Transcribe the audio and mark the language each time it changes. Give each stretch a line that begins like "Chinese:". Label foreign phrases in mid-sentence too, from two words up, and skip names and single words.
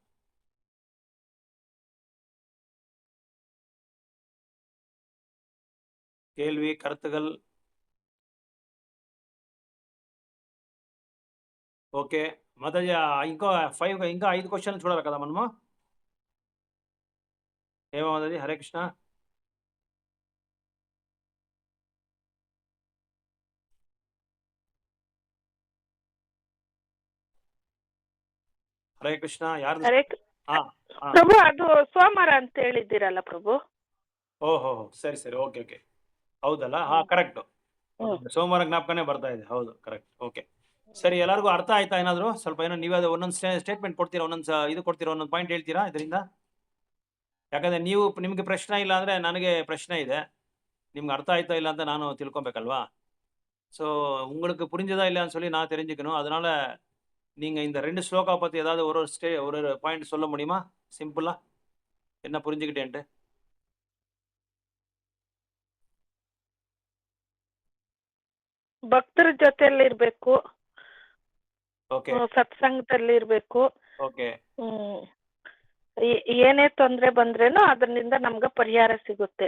Tamil: கேள்வி, கருத்துகள்.
Telugu: ఓకే. మాతాజీ ఇంకా 5 క్వశ్చన్లు చూడాలి కదా మనము? ఏమో మాతాజీ? హరే కృష్ణ.
Kannada: ಹರೇ ಕೃಷ್ಣ. ಯಾರ್ದು? ಹರೇ ಹಾ, ಹಾ. ಪ್ರಭು, ಅದು ಸೋಮವಾರ ಅಂತ ಹೇಳಿದ್ದೀರಲ್ಲ ಪ್ರಭು. ಓಹೋ, ಸರಿ ಸರಿ. ಓಕೆ ಓಕೆ. ಹೌದಲ್ಲ? ಹಾ, ಕರೆಕ್ಟ್. ಸೋಮವಾರ ಜ್ಞಾಪಕನೇ ಬರ್ತಾ ಇದೆ. ಹೌದು, ಕರೆಕ್ಟ್. ಓಕೆ. ಸರಿ, ಎಲ್ಲರಿಗೂ ಅರ್ಥ ಆಯ್ತಾ? ಏನಾದ್ರು ಸ್ವಲ್ಪ ಏನೋ ನೀವೇ ಒಂದೊಂದು ಸ್ಟೇಟ್ಮೆಂಟ್ ಕೊಡ್ತೀರಾ, ಒಂದೊಂದು ಇದು ಕೊಡ್ತೀರಾ, ಒಂದೊಂದು ಪಾಯಿಂಟ್ ಹೇಳ್ತೀರಾ ಇದರಿಂದ? ಯಾಕಂದ್ರೆ ನಿಮ್ಗೆ ಪ್ರಶ್ನೆ ಇಲ್ಲ ಅಂದ್ರೆ ನನಗೆ ಪ್ರಶ್ನೆ ಇದೆ. ನಿಮ್ಗೆ ಅರ್ಥ ಆಯ್ತಾ ಇಲ್ಲ ಅಂತ ನಾನು ತಿಳ್ಕೊಬೇಕಲ್ವಾ?
Tamil: ஸோ உங்களுக்கு புரிஞ்சதா இல்லையான்னு சொல்லி நான் தெரிஞ்சுக்கணும். அதனால நீங்க இந்த 2 ஸ்லோகா பத்தி ஏதாவது ஒரு பாயிண்ட் சொல்ல முடியுமா? சிம்பிளா என்ன புரிஞ்சுக்கிட்டேன்ட்டு.
Kannada: ಭಕ್ತರ ಜೊತೆಯಲ್ಲಿ ಇರ್ಬೇಕು, ಓಕೆ ಸತ್ಸಂಗದಲ್ಲಿ ಇರ್ಬೇಕು. ಓಕೆ ಏನೇ ತೊಂದ್ರೆ ಬಂದ್ರೇನು ಅದರಿಂದ ನಮ್ಗೆ ಪರಿಹಾರ ಸಿಗುತ್ತೆ.